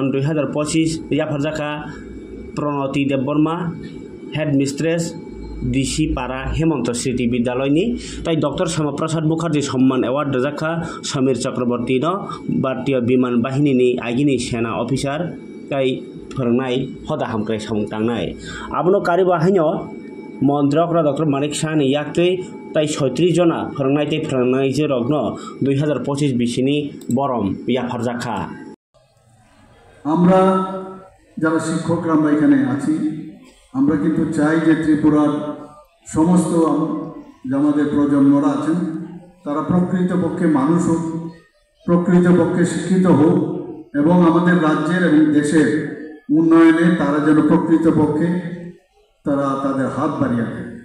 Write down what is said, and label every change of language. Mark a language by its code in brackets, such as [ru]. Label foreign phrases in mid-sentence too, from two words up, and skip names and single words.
[brx] 2025 याफारजाखा प्रणति देवबर्मा [en] head mistress [brx] डीसी पारा हेमंत स्मृति विद्यालयनि ताई डॉक्टर श्यामाप्रसाद मुखार्जी सम्मान एवार्ड रजाखा समीर चक्रवर्ती न भारतीय विमान बाहिनीनि आगिनि सेना अफिसार ताई फोरोंनाय हदा हामक्राय सामुंतांनाय आबनो कारिबाहायनो मन्त्रियकरा डॉक्टर मानिक साहानि याक्तै ताई 36 जना फोरोंनायते फोरोंनायजे रग्न 2025 बिसिनि बरम याफारजाखा [bn] আমরা যারা শিক্ষকরা আমরা এখানে আছি আমরা কিন্তু চাই যে ত্রিপুরার সমস্ত যে আমাদের প্রজন্মরা আছেন তারা প্রকৃতপক্ষে মানুষ হোক প্রকৃতপক্ষে শিক্ষিত হোক এবং আমাদের রাজ্যের এবং দেশের উন্নয়নে তারা যেন প্রকৃতপক্ষে তারা তাদের হাত বাড়িয়ে দেয়